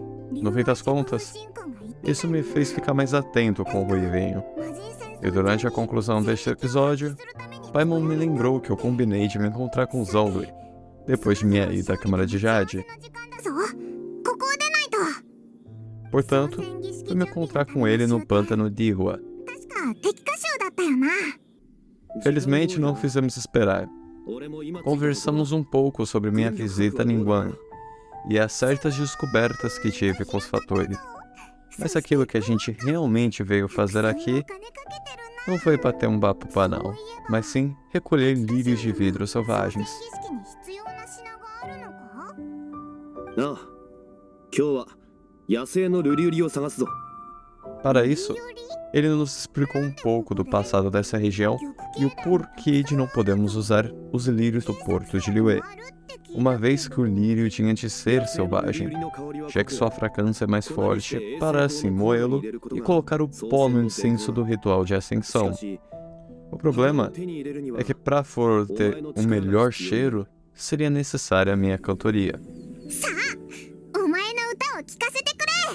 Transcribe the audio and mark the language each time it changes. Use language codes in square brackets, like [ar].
[pt] No fim das contas, isso me fez ficar mais atento com o Ruivinho. E durante a conclusão deste episódio, Paimon me lembrou que eu combinei de me encontrar com Zhongli, depois de minha ida à Câmara de Jade. [ja] ぞ。ここを出ないと。 [pt] Portanto, fui me encontrar com ele no pântano de Ihua. [ja] 確か敵歌集だったよな。 [pt] Felizmente não fizemos esperar. Conversamos um pouco sobre minha visita a Ningguang e as certas descobertas que tive com os fatores. Mas aquilo que a gente realmente veio fazer aqui não foi para ter um papo banal, mas sim recolher lírios de vidro selvagens. [ja] 儀式に必要な品があるのか？ああ、今日は野生のルリウリを探すぞ。 [pt] Para isso, ele nos explicou um pouco do passado dessa região e o porquê de não podermos usar os lírios do porto de Liyue, uma vez que o lírio tinha de ser selvagem, já que sua fragrância é mais forte, para assim moê-lo e colocar o pó no incenso do ritual de ascensão. O problema é que para for ter um melhor cheiro, seria necessária a minha cantoria. [ja] さあ、お前の歌を聴かせてくれ。